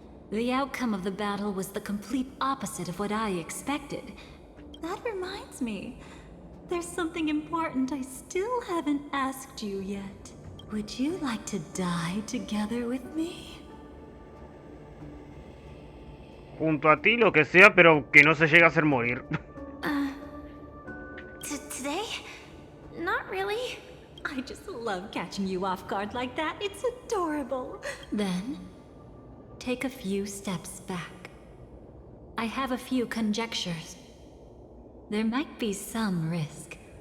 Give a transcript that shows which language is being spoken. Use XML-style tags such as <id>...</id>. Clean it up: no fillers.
<en>The outcome of the battle was the complete opposite of what I expected. That reminds me, there's something important I still haven't asked you yet. Would you like to die together with me?</en> <es>Junto a ti, lo que sea, pero que no se llegue a hacer morir.</es> <en>Today? Not really. I just love catching you off guard like that. It's adorable. Then, take a few steps back. I have a few conjectures. There might be some risk.</en>